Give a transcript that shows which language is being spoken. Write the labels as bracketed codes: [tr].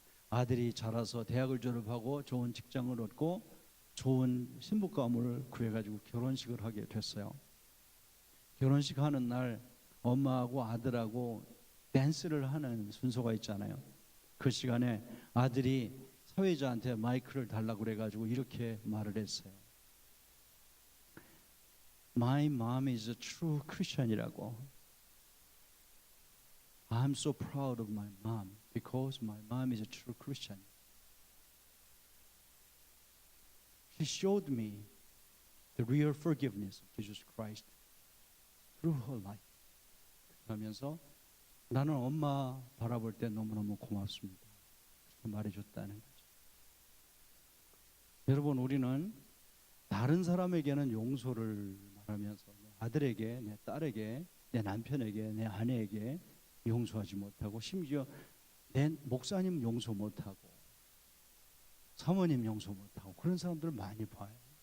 [ko] 아들이 자라서 대학을 졸업하고 좋은 직장을 얻고 좋은 신부감을 구해가지고 결혼식을 하게 됐어요. 결혼식 하는 날 엄마하고 아들하고 댄스를 하는 순서가 있잖아요. 그 시간에 아들이 사회자한테 마이크를 달라고 그래가지고 이렇게 말을 했어요. [en] My mom is a true Christian이라고. I'm so proud of my mom because my mom is a true Christian. She showed me the real forgiveness of Jesus Christ through her life. [ko] 그러면서 나는 엄마 바라볼 때 너무너무 고맙습니다. 그렇게 말해줬다는 거죠. 여러분, 우리는 다른 사람에게는 용서를 말하면서 내 아들에게, 내 딸에게, 내 남편에게, 내 아내에게 용서하지 못하고 심지어 내 목사님 용서 못하고 사모님 용서 못하고 그런 사람들을 많이 봐요.